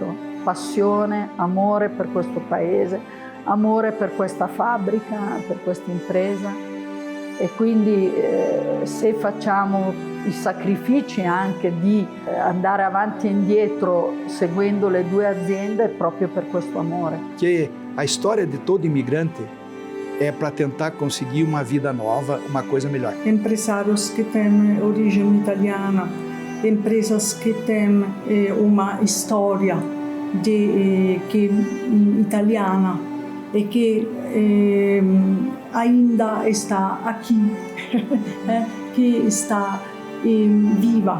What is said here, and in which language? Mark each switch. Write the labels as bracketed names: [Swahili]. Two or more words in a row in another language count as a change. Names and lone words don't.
[Italian] Passione, amore per questo paese, amore per questa fabbrica, per questa impresa. E quindi se facciamo i sacrifici anche di andare avanti e indietro seguendo le due aziende è proprio per questo amore. [Portuguese] Que a história de todo imigrante é para tentar conseguir uma vida nova, uma coisa melhor. Empresários que têm origem italiana, empresas que têm uma história italiana e que ainda está aqui, que está viva.